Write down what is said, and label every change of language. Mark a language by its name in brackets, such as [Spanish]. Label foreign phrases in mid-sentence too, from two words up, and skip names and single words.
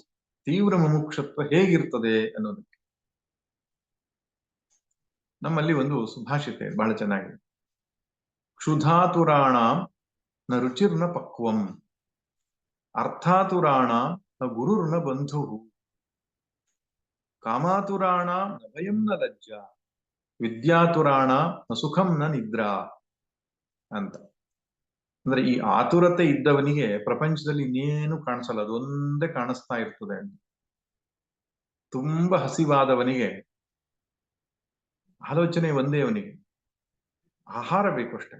[Kannada] ತೀವ್ರ ಮುಮುಕ್ಷತ್ವ ಹೇಗಿರ್ತದೆ ಅನ್ನೋದಕ್ಕೆ ನಮ್ಮಲ್ಲಿ ಒಂದು ಸುಭಾಷಿತೆ ಬಹಳ ಚೆನ್ನಾಗಿದೆ. [Sanskrit] ಕ್ಷುಧಾತುರಾಣ ನ ರುಚಿರ್ನ ಪಕ್ವಂ, ಅರ್ಥಾತುರಾಣ ನ ಗುರುರ್ನ ಬಂಧು, ಕಾಮಾತುರಾಣ ನ ಭಯಂ ನ ಲಜ್ಜ, ವಿದ್ಯಾತುರಾಣ ನ ಸುಖಂ ನ ನಿದ್ರಾ ಅಂತ. [Kannada] ಅಂದ್ರೆ ಈ ಆತುರತೆ ಇದ್ದವನಿಗೆ ಪ್ರಪಂಚದಲ್ಲಿ ಇನ್ನೇನು ಕಾಣಿಸಲ್ಲ, ಅದೊಂದೇ ಕಾಣಿಸ್ತಾ ಇರ್ತದೆ. ತುಂಬಾ ಹಸಿವಾದವನಿಗೆ ಆಲೋಚನೆ ಒಂದೇ ಅವನಿಗೆ, ಆಹಾರ ಬೇಕು ಅಷ್ಟೇ.